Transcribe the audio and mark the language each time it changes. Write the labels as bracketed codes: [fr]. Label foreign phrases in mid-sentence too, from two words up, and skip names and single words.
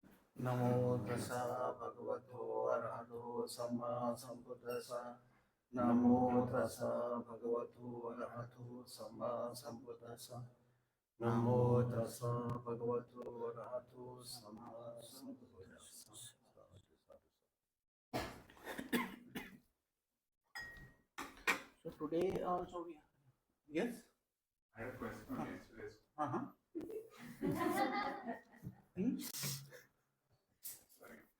[pi] Namo tassa bhagavato arahato samma sambuddhassa. Namo tassa bhagavato arahato samma sambuddhassa. Namo tassa bhagavato arahato samma sambuddhassa. [en] So today also we yes. I had a question on yesterday's. Sorry.